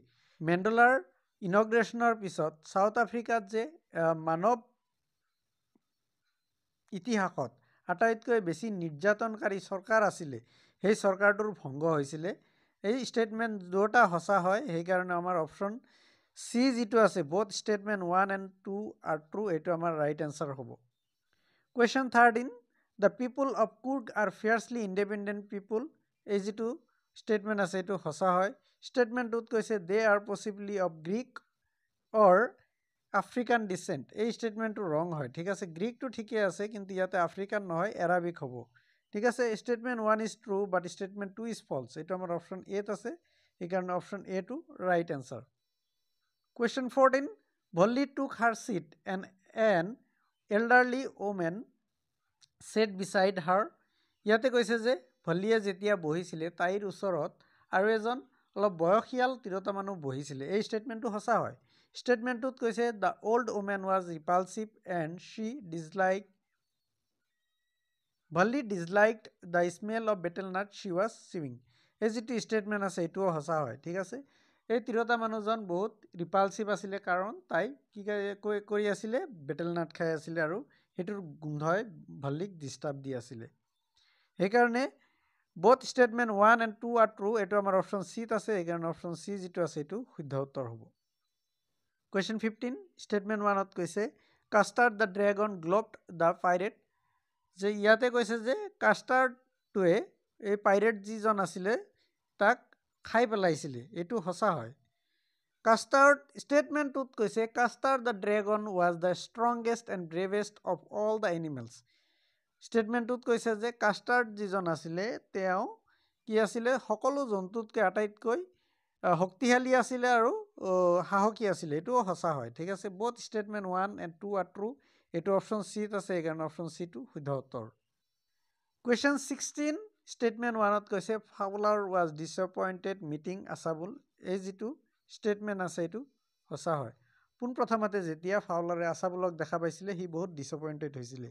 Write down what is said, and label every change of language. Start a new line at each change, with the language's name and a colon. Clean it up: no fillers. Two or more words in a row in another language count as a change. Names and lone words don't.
Assamese: মেণ্ডেলাৰ ইনগ্ৰেশ্যনৰ পিছত চাউথ আফ্ৰিকাত যে মানৱ ইতিহাসত আটাইতকৈ বেছি নিৰ্যাতনকাৰী চৰকাৰ আছিলে সেই চৰকাৰটোৰ ভংগ হৈছিলে। এই ষ্টেটমেণ্ট দুটা সঁচা হয়, সেইকাৰণে আমাৰ অপশ্যন চি যিটো আছে
English: both statement 1 and 2 are true,
Assamese: এইটো আমাৰ ৰাইট এনচাৰ হ'ব।
English: Question 13 the people of Coorg are fiercely independent people।
Assamese: এই যিটো ষ্টেটমেণ্ট আছে এইটো সঁচা হয়। ষ্টেটমেণ্টটোত কৈছে
English: they are possibly of Greek or African descent,
Assamese: এই ষ্টেটমেণ্টটো ৰং হয়, ঠিক আছে। গ্ৰীকটো ঠিকে আছে, কিন্তু ইয়াতে আফ্ৰিকান নহয়, এৰাবিক হ'ব, ঠিক আছে।
English: statement 1 is true but statement 2 is false,
Assamese: এইটো আমাৰ অপশ্যন এত আছে, সেইকাৰণে অপশ্যন এটো
English: right answer. Question 14 Volli took her seat and an elderly woman sat beside her।
Assamese: ইয়াতে কৈছে যে ভল্লিয়ে যেতিয়া বহিছিলে তাইৰ ওচৰত আৰু এজন অলপ বয়সীয়াল তিৰোতা মানুহ বহিছিলে, এই ষ্টেটমেণ্টটো সঁচা হয়। ষ্টেটমেণ্টটোত কৈছে
English: the old woman was repulsive and she disliked Volli disliked the smell of betel nut she was chewing.
Assamese: এই যিটো ষ্টেটমেণ্ট আছে এইটোও সঁচা হয়, ঠিক আছে। এই তিৰোতা মানুহজন বহুত ৰিপালচিভ আছিলে, কাৰণ তাই কি কৰি আছিলে,
English: betel nut
Assamese: খাই আছিলে আৰু সেইটোৰ গোন্ধই ভল্লিক ডিষ্টাৰ্ব দি আছিলে।
English: সেইকাৰণে both statement 1 and 2 are true,
Assamese: এইটো আমাৰ অপশ্যন চিত আছে, সেইকাৰণে অপশ্যন চি যিটো আছে এইটো শুদ্ধ উত্তৰ হ'ব।
English: Question 15
Assamese: ষ্টেটমেণ্ট 1ত কৈছে
English: Custard the dragon gobbled the pirate.
Assamese: যে ইয়াতে কৈছে যে কাষ্টাৰ্ডটোৱে এই পাইৰেট যিজন আছিলে তাক খাই পেলাইছিলে, এইটো সঁচা হয়।
English: কাষ্টাৰ্ড
Assamese: ষ্টেটমেণ্টটোত কৈছে
English: Custard the dragon was the strongest and bravest of all the animals.
Assamese: ষ্টেটমেণ্টটোত কৈছে যে কাষ্টাৰ্ড যিজন আছিলে তেওঁ কি আছিলে, সকলো জন্তুতকৈ আটাইতকৈ শক্তিশালী আছিলে আৰু সাহসী আছিলে, এইটোও সঁচা হয়। ঠিক আছে,
English: both statement 1 and 2 are true।
Assamese: এইটো অপশ্যন চিত আছে, সেইকাৰণে অপশ্যন চিটো শুদ্ধ উত্তৰ। কুৱেশ্যন 16 ষ্টেটমেণ্ট 1ত কৈছে ফাউলাৰ
English: was disappointed meeting
Assamese: আছাবুল। এই যিটো ষ্টেটমেণ্ট আছে এইটো সঁচা হয়। পোনপ্ৰথমতে যেতিয়া ফাউলাৰে আছাবুলক দেখা পাইছিলে সি বহুত ডিছএপইণ্টেড হৈছিলে।